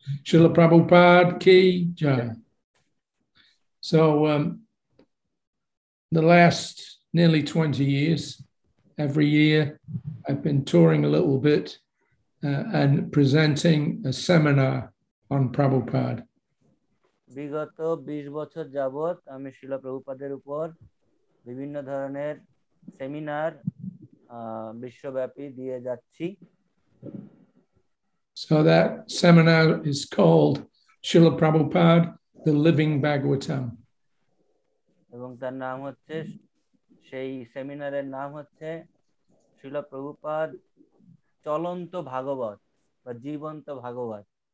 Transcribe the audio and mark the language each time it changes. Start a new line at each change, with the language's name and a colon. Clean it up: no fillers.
Hindi: Srila Prabhupada ki jai.
English: So the last nearly 20 years, every year I've been touring a little bit and presenting a seminar on Prabhupada.
Bangla: বিগত 20 বছর যাবত আমি শিলা প্রভুপাদের উপর বিভিন্ন ধরনের সেমিনার বিশ্বব্যাপী দিয়ে যাচ্ছি।
English: So that seminar is called Srila Prabhupada, the Living Bhagavatam.
Bangla: এবং তার নাম হচ্ছে, সেই সেমিনারের নাম হচ্ছে শিলা প্রভুপাদ চলন্ত ভাগবত বা জীবন্ত ভাগবত।